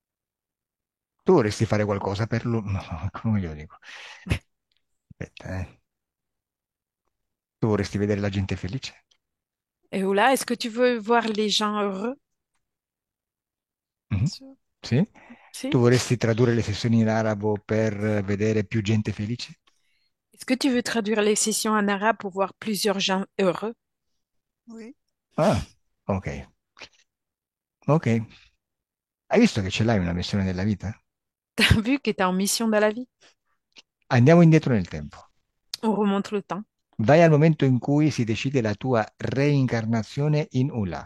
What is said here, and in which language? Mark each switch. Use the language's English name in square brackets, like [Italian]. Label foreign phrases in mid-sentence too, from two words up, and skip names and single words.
[Italian] tu vorresti fare qualcosa per lui? No, come glielo dico? Aspetta, eh. Tu vorresti vedere la gente felice? [French] Et Oula, est-ce que tu veux voir les gens heureux? Mhm. Sûr. [Italian] Sì? Si. Tu vorresti tradurre le sessioni in arabo per vedere più gente felice? [French] Est-ce que tu veux traduire les sessions en arabe pour voir plusieurs gens heureux? Oui. Ah, ok. Ok. [Italian] Hai visto che ce l'hai una missione nella vita? [French] T'as vu que t'es en mission dans la vie? [Italian] Andiamo indietro nel tempo. [French] On remonte le temps. [Italian] Vai al momento in cui si decide la tua reincarnazione in Ula.